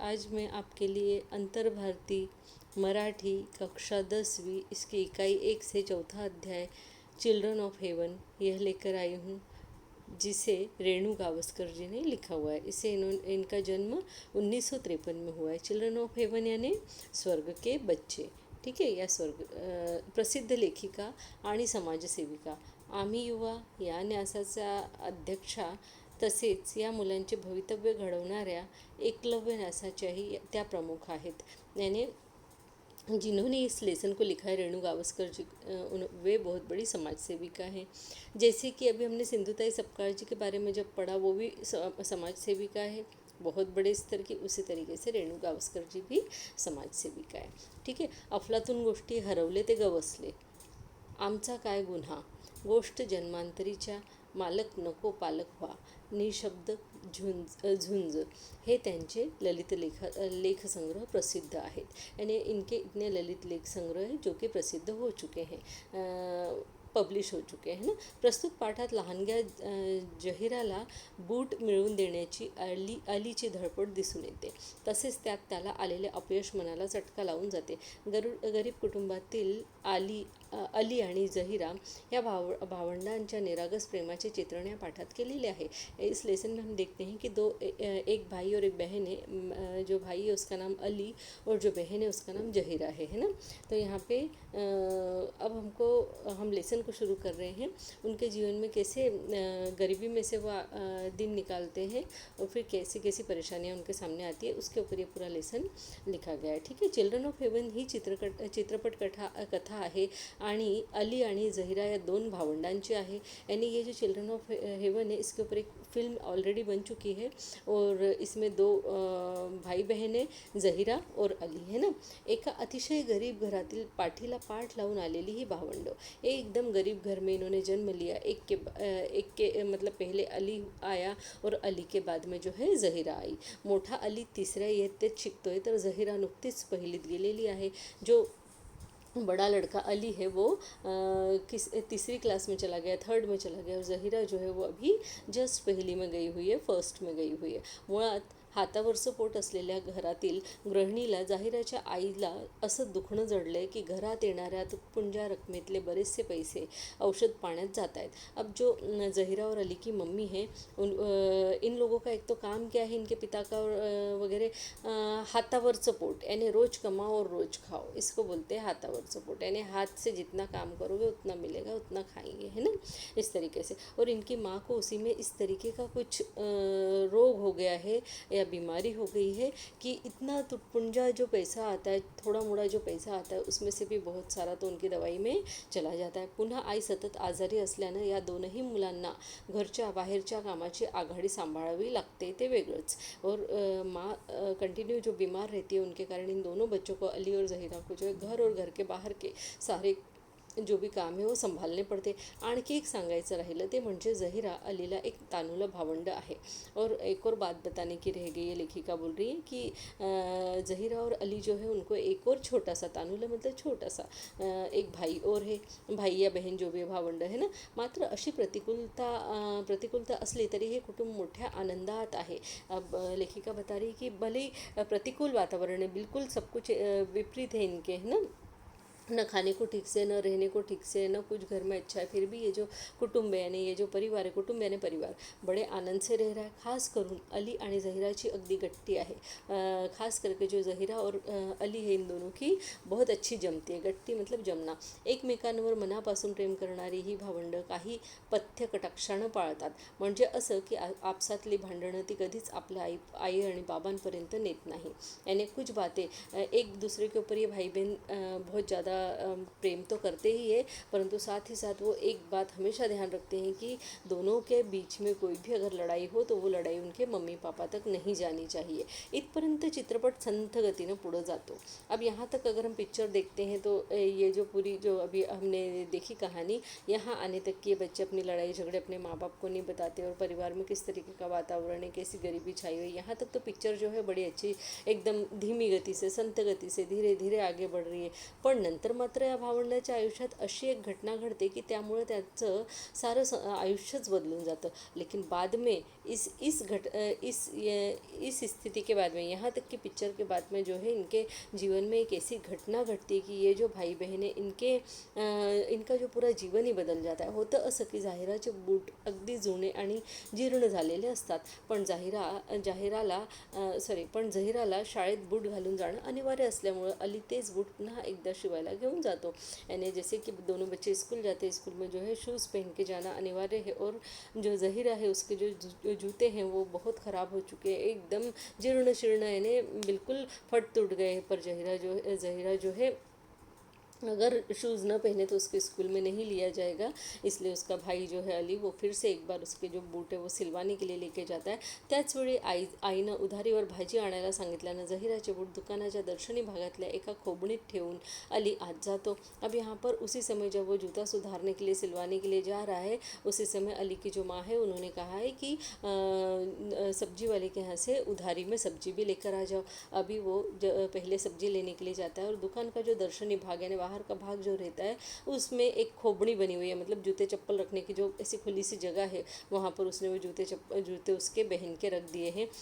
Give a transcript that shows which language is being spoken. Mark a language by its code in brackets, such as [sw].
[hi] आज मैं आपके लिए अंतर भारती मराठी कक्षा 10वीं इसकी इकाई 1 से चौथा अध्याय चिल्ड्रन ऑफ हेवन यह लेकर आई हूँ, जिसे रेणु गावस्कर जी ने लिखा हुआ है। इनका जन्म 1953 में हुआ है। चिल्ड्रन ऑफ हेवन यानी स्वर्ग के बच्चे, ठीक है। [mr] या प्रसिद्ध लेखिका आणि समाजसेविका, आम्ही युवा या न्यासाच्या अध्यक्षा तसेच या मुलांचे भवितव्य घडवणाऱ्या एकलव्य न्यासाच्याही त्या प्रमुख आहेत। [hi] यानी जिन्होंने इस लेसन को लिखा है रेणु गावस्कर जी, वे बहुत बड़ी समाज सेविका हैं। जैसे कि अभी हमने सिंधुताई सपकाळ जी के बारे में जब पढ़ा, वो भी समाज सेविका है बहुत बड़े स्तर की। उसी तरीके से रेणु गावस्कर जी भी समाज सेविका है, ठीक है। [mr] अफलातून गोष्टी हरवले ते गवसले, आमचा काय गुन्हा, गोष्ट जन्मांतरीच्या, मालक नको पालक व्हा, निशब्द झुंज हे त्यांचे ललित लेखसंग्रह प्रसिद्ध आहेत। [hi] यानी इनके इतने ललित लेख संग्रह हैं जो कि प्रसिद्ध हो चुके हैं, पब्लिश हो चुके हैं ना। [mr] प्रस्तुत पाठात लहानग्या जहिराला बूट मिळवून देण्याची अलीची धडपड दिसून येते। तसेच त्याला आलेले अपयश मनाला चटका लावून जाते। गरीब कुटुंबातील अली आणि जहिरा या भावंडांच्या निरागस प्रेमाचे चित्रण या पाठात केलेले आहे। [hi] इस लेसन में हम देखते हैं कि एक भाई और एक बहन है। जो भाई है उसका नाम अली और जो बहन है उसका नाम जहिरा है ना। तो यहाँ पे अब हम लेसन को शुरू कर रहे हैं। उनके जीवन में कैसे गरीबी में से वो दिन निकालते हैं और फिर कैसी कैसी परेशानियाँ उनके सामने आती है, उसके ऊपर ये पूरा लेसन लिखा गया है, ठीक है। [mr] चिल्ड्रन ऑफ हेवन ही चित्रपट कथा आहे आणि अली आणि जहिरा या दोन भावंडांची आहे। [hi] यानी ये जो चिल्ड्रन ऑफ हेवन है, इसके ऊपर एक फिल्म ऑलरेडी बन चुकी है और इसमें दो भाई बहन है, जहिरा और अली, है ना। [mr] एका अतिशय गरीब घरातील पाठीला पाठ लावून आलेली ही भावंड, [hi] एकदम गरीब घर में इन्होंने जन्म लिया। एक के मतलब पहले अली आया और अली के बाद में जो है जहिरा आई। [mr] मोठा अली तिसऱ्या इयत्तेत शिकतोय तर जहिरा नुकतीच पहिलीत गेलेली आहे। [hi] जो बड़ा लड़का अली है वो तीसरी क्लास में चला गया, थर्ड में चला गया, और जहिरा जो है वो अभी जस्ट पहली में गई हुई है, फर्स्ट में गई हुई है। [mr] मुळात हातावरचं पोट असलेल्या घरातील गृहिणीला जाहिराच्या आईला असं दुखणं जडलं आहे की घरात येणाऱ्या तुटपुंज्या रकमेतले बरेचसे पैसे औषध पाण्यात जात आहेत। [hi] अब जो जहिरा और अली की मम्मी है, इन लोगों का एक तो काम क्या है, इनके पिता का वगैरह हाथावरचं पोट, यानी रोज कमाओ और रोज खाओ, इसको बोलते हैं हाथावरचं पोट। यानी हाथ से जितना काम करोगे उतना मिलेगा, उतना खाएंगे, है ना, इस तरीके से। और इनकी माँ को उसी में इस तरीके का कुछ रोग हो गया है या बीमारी हो गई है कि इतना तुटपुंजा जो पैसा आता है, थोड़ा मोड़ा जो पैसा आता है, उसमें से भी बहुत सारा तो उनकी दवाई में चला जाता है। [mr] पुन्हा आई सतत आजारी असल्यानं या दोनही मुलांना घरच्या बाहेरच्या कामाची आघाडी सांभाळावी लागते, ते वेगळंच। [hi] और माँ कंटिन्यू जो बीमार रहती है, उनके कारण इन दोनों बच्चों को, अली और जहीरा को, जो है घर और घर के बाहर के सारे जो भी काम है वो संभालने पड़ते। [mr] आणखी एक सांगायचं राहिलं ते म्हणजे जहिरा अलीला एक तानुला भावंड आहे। [hi] और एक और बात बताने की रह गई है, लेखिका बोल रही है कि जहिरा और अली जो है उनको एक और छोटा सा, तानुला मतलब छोटा सा, एक भाई और है, भाई या बहन जो भी भावंड है ना। [mr] मात्र अशी प्रतिकूलता असली तरी हे कुटुंब मोठ्या आनंदात आहे। [hi] अब लेखिका बता रही कि भले ही प्रतिकूल वातावरण है, बिल्कुल सब कुछ विपरीत है इनके, है ना, न खाने को ठीक से, न रहने को ठीक से, न कुछ घर में अच्छा है, फिर भी ये जो कुटुंब है, यानी ये जो परिवार है, कुटुंब यानी परिवार, बड़े आनंद से रह रहा है। [mr] खास करून अली आणि जहिराची अगदी गट्टी आहे। [hi] खास करके जो जहिरा और अली है, इन दोनों की बहुत अच्छी जमती है। गट्टी मतलब जमना। [mr] एकमेकांवर मनापासून प्रेम करणारी ही भावंड काही पथ्य कटाक्षानं पाळतात। म्हणजे असं की आपसातली भांडणं ती कधीच आपल्या आई आणि बाबांपर्यंत नेत नाही। [hi] यानी कुछ बातें एक दूसरे के ऊपर ये भाई बहन बहुत ज़्यादा प्रेम तो करते ही है, परंतु साथ ही साथ वो एक बात हमेशा ध्यान रखते हैं कि दोनों के बीच में कोई भी अगर लड़ाई हो तो वो लड़ाई उनके मम्मी पापा तक नहीं जानी चाहिए। [mr] इतपर्यंत चित्रपट संथ गतीनं पुढं जातो। [hi] अब यहाँ तक अगर हम पिक्चर देखते हैं तो ये जो पूरी जो अभी हमने देखी कहानी, यहाँ आने तक कि ये बच्चे अपनी लड़ाई झगड़े अपने माँ बाप को नहीं बताते और परिवार में किस तरीके का वातावरण है, कैसी गरीबी छाई हुई, यहाँ तक तो पिक्चर जो है बड़ी अच्छी एकदम धीमी गति से, संत गति से धीरे धीरे आगे बढ़ रही है। [mr] पण नंतर नंतर मात्र या भावंडाच्या आयुष्यात अशी एक घटना घडते की त्यामुळे त्याचं सारं आयुष्यच बदलून जातं. [hi] लेकिन बाद में इस स्थिति के बाद में, यहाँ तक कि पिक्चर के बाद में जो है इनके जीवन में एक ऐसी घटना [mr] घडते की [hi] ये जो भाई बहन [mr] आहे [hi] इनका जो पूरा जीवन ही बदल जाता है. [mr] होतं असं की जाहिराचे बूट अगदी जुने आणि जीर्ण झालेले असतात, पण झहिराला शाळेत बूट घालून जाणं अनिवार्य असल्यामुळं अली तेच बूट पुन्हा एकदा शिवायला घेऊन जातो. [hi] यानी जैसे कि दोनों बच्चे स्कूल जाते हैं, स्कूल में जो है शूज़ पहन के जाना अनिवार्य है. और जो ज़हीरा है उसके जो जूते हैं वो बहुत ख़राब हो चुके हैं, एकदम जीर्ण शीर्ण, यानी बिल्कुल फट टूट गए हैं. पर ज़हीरा जो है अगर शूज़ न पहने तो उसके स्कूल में नहीं लिया जाएगा. इसलिए उसका भाई जो है अली वो फिर से एक बार उसके जो बूट है वो सिलवाने के लिए लेके जाता है. [mr] त्याचवेळी आईनं उधारीवर भाजी आणायला सांगितल्यानं ज़हीराचे बूट दुकानाच्या दर्शनी भागातल्या एका खोबणीत ठेवून अली आत जातो. [hi] अब यहाँ पर उसी समय जब वो जूता सुधारने के लिए सिलवाने के लिए जा रहा है, उसी समय अली की जो माँ है उन्होंने कहा है कि सब्जी वाले के यहाँ से उधारी में सब्जी भी लेकर आ जाओ. अभी वो पहले सब्जी लेने के लिए जाता है और दुकान का जो दर्शनी भाग यानी बाहर का भाग जो रहता है उसमें एक खोबड़ी बनी हुई है, मतलब जूते चप्पल रखने की जो ऐसी खुली सी जगह है, वहाँ पर उसने वो जूते उसके बहन के रख दिए हैं.